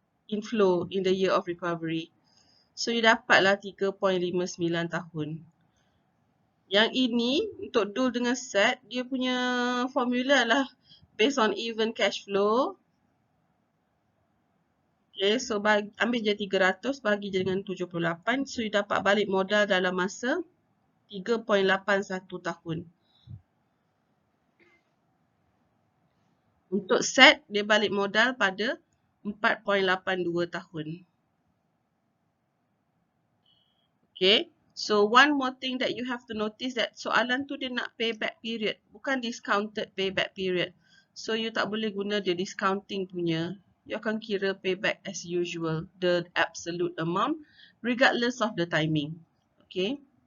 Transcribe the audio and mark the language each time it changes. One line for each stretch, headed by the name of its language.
English: Inflow in the year of recovery.
Malay: So, you dapatlah 3.59 tahun. Yang ini, untuk DUL dengan set, dia punya formula adalah
English: based on even cash flow.
Malay: Okay, so ambil je 300 bagi je dengan 78. So, you dapat balik modal dalam masa 3.81 tahun. Untuk set, dia balik modal pada 4.82 tahun.
English: Okay, so one more thing that you have to notice that
Malay: soalan tu dia nak
English: payback period,
Malay: bukan
English: discounted payback period. So, you
Malay: tak boleh guna dia
English: discounting
Malay: punya.
English: You
Malay: akan kira
English: payback as usual, the absolute amount, regardless of the timing. Okay.